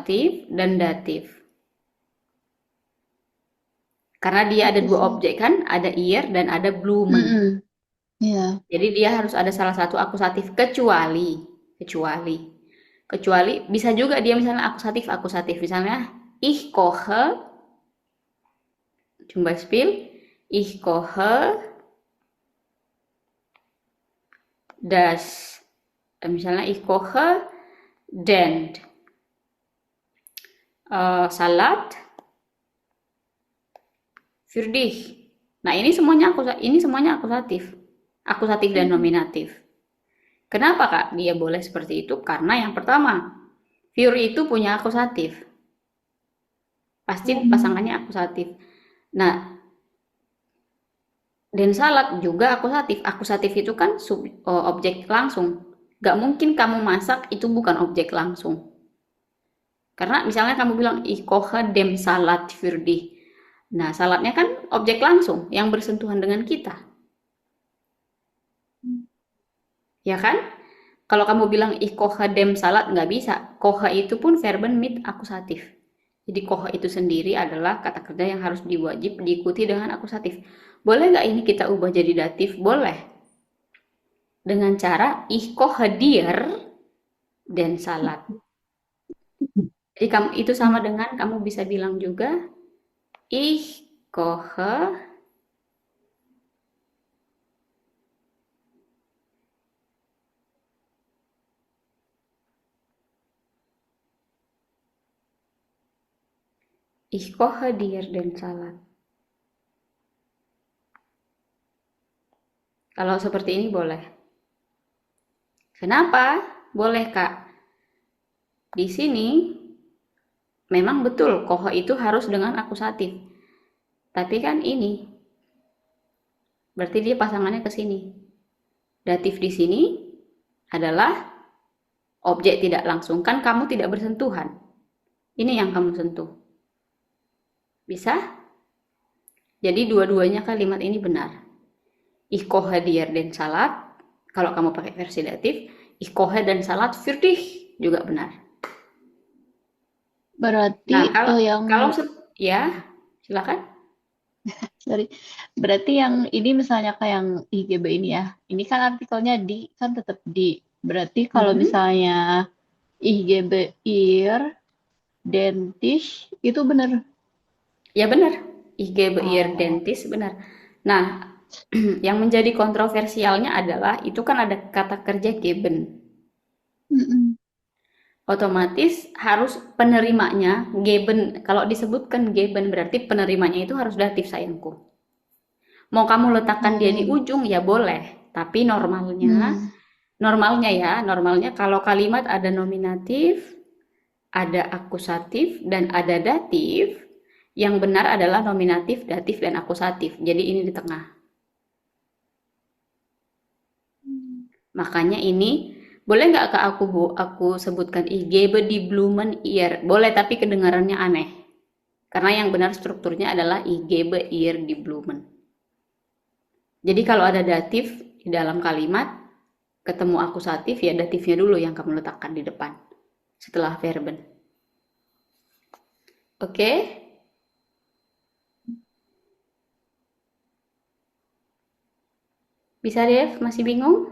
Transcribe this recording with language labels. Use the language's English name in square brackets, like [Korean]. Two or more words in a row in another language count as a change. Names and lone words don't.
[Indonesian] akusatif, dan datif. Karena dia ada dua Akusat. objek kan, ada ir dan ada Blumen. Mm-mm. Ya. Jadi dia harus ada salah satu akusatif kecuali kecuali bisa juga dia misalnya akusatif misalnya [German] ich koche zum Beispiel ich koche das [Indonesian] misalnya [German] ich koche den Salat für dich. [Indonesian] Nah, ini semuanya akusatif. Akusatif dan nominatif. Kenapa, Kak? Dia boleh seperti itu karena yang pertama, für itu punya akusatif. Pasti pasangannya akusatif. Nah, dan salat juga akusatif. Akusatif itu kan objek langsung. Gak mungkin kamu masak itu bukan objek langsung. Karena misalnya kamu bilang, [German] ich koche dem Salat für dich. [Indonesian] Nah, salatnya kan objek langsung yang bersentuhan dengan kita. Ya kan? Kalau kamu bilang [German] ich koche dem Salat, [Indonesian] nggak bisa. Koche itu pun [German] verben mit [Indonesian] akusatif. Jadi koche itu sendiri adalah kata kerja yang harus diwajib diikuti dengan akusatif. Boleh nggak ini kita ubah jadi datif? Boleh. Dengan cara [German] ich koche dir den Salat. [Indonesian] Jadi kamu itu sama dengan kamu bisa bilang juga [German] ich koche ich koche dir den Salat. [Indonesian] Kalau seperti ini boleh. Kenapa? Boleh, Kak. Di sini memang betul kohe itu harus dengan akusatif. Tapi kan ini berarti dia pasangannya ke sini. Datif di sini adalah objek tidak langsung. Kan kamu tidak bersentuhan. Ini yang kamu sentuh. Bisa? Jadi dua-duanya kalimat ini benar. [German] Ich koche dir den Salat. [Indonesian] Kalau kamu pakai versi datif, [German] ich koche den Salat für dich [Indonesian] juga benar. Berarti Nah, kalau ya, silakan. sorry. Berarti yang ini misalnya kayak yang IGB ini ya. Ini kan artikelnya di kan tetap di. Berarti kalau misalnya [German] IGB ir dentish [Indonesian] itu benar. Ya benar, [German] ich gebe ihr Dentist benar. [Indonesian] Nah, yang menjadi kontroversialnya adalah itu kan ada kata kerja geben. Mm-mm. Otomatis harus penerimanya geben. Kalau disebutkan geben berarti penerimanya itu harus datif sayangku. Mau kamu letakkan dia di ujung ya boleh, tapi normalnya kalau kalimat ada nominatif, ada akusatif dan ada datif, yang benar adalah nominatif, datif dan akusatif. Jadi ini di tengah. Makanya ini boleh nggak Kak aku sebutkan [German] ich gebe die Blumen ihr? [Indonesian] Boleh tapi kedengarannya aneh. Karena yang benar strukturnya adalah [German] ich gebe ihr die Blumen. [Indonesian] Jadi kalau ada datif di dalam kalimat, ketemu akusatif, ya datifnya dulu yang kamu letakkan di depan setelah verben. Oke? Bisa, Dev? Masih bingung?